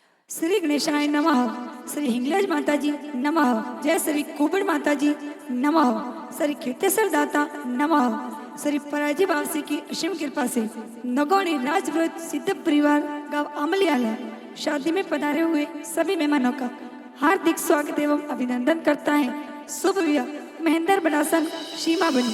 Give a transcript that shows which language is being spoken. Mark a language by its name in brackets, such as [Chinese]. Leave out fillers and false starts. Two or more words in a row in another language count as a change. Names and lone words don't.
[Sanskrit] श्री गणेशाय नमः। [Hindi] श्री हिंगलाज माता जी नमः। जय श्री कुबड़ माता जी नमः। श्री कीर्तेश्वर दाता नमः। श्री पराजी वासी की असीम कृपा से नगौणी राजव्रत सिद्ध परिवार गांव अमलियाला शादी में पधारे हुए सभी मेहमानों का हार्दिक स्वागत एवं अभिनंदन करता है शुभ विवाह महेंद्र बनासन सीमा बनी।